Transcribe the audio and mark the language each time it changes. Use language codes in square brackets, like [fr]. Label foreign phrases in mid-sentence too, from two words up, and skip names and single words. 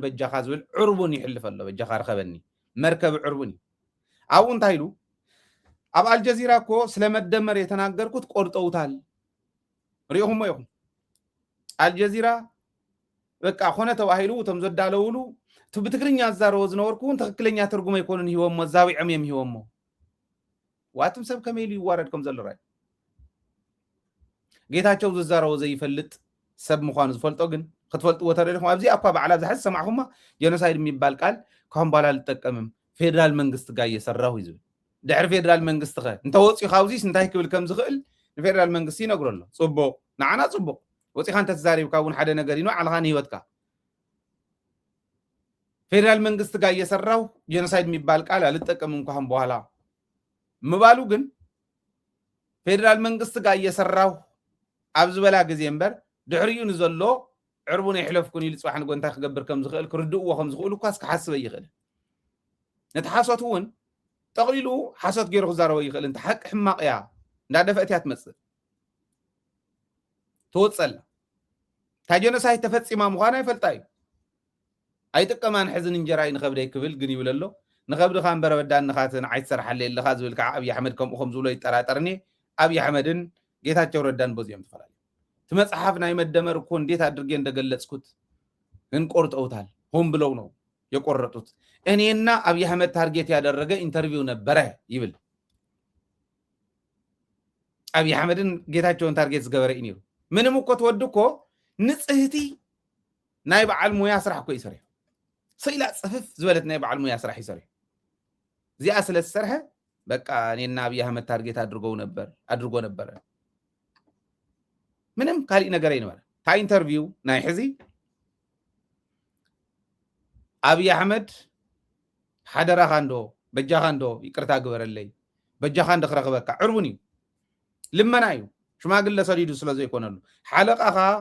[ti] በጃኻ ዝብል ዕርቡን ይሕልፍ ኣሎ በጃኻ ረኸበኒ መርከብ ዕርቡን እዩ ኣብኡ እንታይ ኢሉ ኣብ [am] አልጀዚራ እኮ ስለመደመር የተናገርኩት ቆርጠውታል [ti] ሪኢኹሞ ኢኹም አልጀዚራ በቃ ኾነ ተባሂሉ እቶም ዘዳለውሉ ብትግርኛ ዝዛረቦ ዝነበርኩ ትክክለኛ ትርጉም ኣይኮኑን ሂቦሞ ዛዊዖም እዮም ሂቦሞ ዋትም ሰብ ከመይ ኢሉ ይዋረድ ከም ዘሎ ራይ ጌታቸው ዝዛረቦ ዘይፈልጥ ሰብ ምዃኑ ዝፈልጦ ግን ክትፈልጥዎ ተረዲኹም ኣብዚ እኳ በዓላ ዝሓዝ ሰማዕኹማ [am] ጀኖሳይድ የሚባል ቃል ካሁን በኋላ አልጠቀምም ፌደራል መንግስት ጋር እየሰራሁ [ti] ይዝብል ድሕሪ ፌደራል መንግስት ኸ እንተወፂኡ ካብዚስ እንታይ ክብል ከም ዝኽእል ንፌደራል መንግስት ይነግሮ ኣሎ ጽቡቕ ንዓና ጽቡቕ ወፂኻ እንተተዛሪብካ እውን ሓደ ነገር ኢኑ ዓልኻ ንሂወትካ [am] ፌደራል መንግስት ጋር እየሰራው ጄኖሳይድ የሚባል ቃል አልጠቀም እንኳን በኋላ [ti] ምባሉ ግን [am] ፌደራል መንግስት ጋር እየሰራው [ti] ኣብዚ በላ ግዜ እምበር ድሕሪኡ ንዘሎ ዕርቡን ይሕለፍኩን ኢሉ ጽባሕ ንጎንታ ክገብር ከም ዝኽእል ክርድእዎ ከም ዝኽእሉ እኳስ ክሓስበ ይኽእል ነቲ ሓሶት እውን ጠቕሊሉ ሓሶት ገይሩ ክዛረበ ይኽእል እንተ ሓቂ ሕማቕ እያ እንዳደፈእት እያ ትመፅእ ትወፀላ እታ ጄኖሳይድ ተፈፂማ ምዃና ይፈልጣ እዩ ኣይጥቀማን ሕዝን እንጀራይ ንኸብደይ ክብል ግን ይብል ኣሎ ንኸብድኻ እምበረ በዳንኻትን ዓይትሰርሓለ ኣለኻ ዝብል ከዓ ኣብዪ ኣሕመድ ከምኡ ከም ዝብሎ ይጠራጠርኒ ኣብዪ ኣሕመድን ጌታቸው ረዳን በዚኦም ተፈላለዩ እቲ መፅሓፍ ናይ መደመር እኮ [am] እንዴት አድርጌ እንደገለጽኩት ግን ቆርጠውታል ሆን ብለው ነው የቆረጡት እኔና አብይ አህመድ ታርጌት ያደረገ ኢንተርቪው ነበረ [ti] ይብል አብይ አህመድን ጌታቸውን ታርጌት ዝገበረ እዩ ምንም እኮ ተወዱ እኮ ንጽህቲ ናይ በዓል ሙያ ስራሕ እኮ ይሰርሕ ስኢላ ጽፍፍ ዝበለት ናይ በዓል ሙያ ስራሕ ይሰርሕ እዚኣ ስለ ዝሰርሐ በቃ [am] እኔና አብይ አህመድ ታርጌት አድርጎ ነበር [ti] ምንም ካልእ ነገር አይነበረ ታ ኢንተርቪው ናይ ሕዚ አብይ አህመድ ሓደራኻ እንዶ በጃኻ እንዶ ይቅርታ ግበረለይ በጃኻ እንዶ ክረኽበካ ዕርቡን እዩ ልመና እዩ ሽማግለ ሰዲዱ ስለ ዘይኮነሉ ሓለቃኻ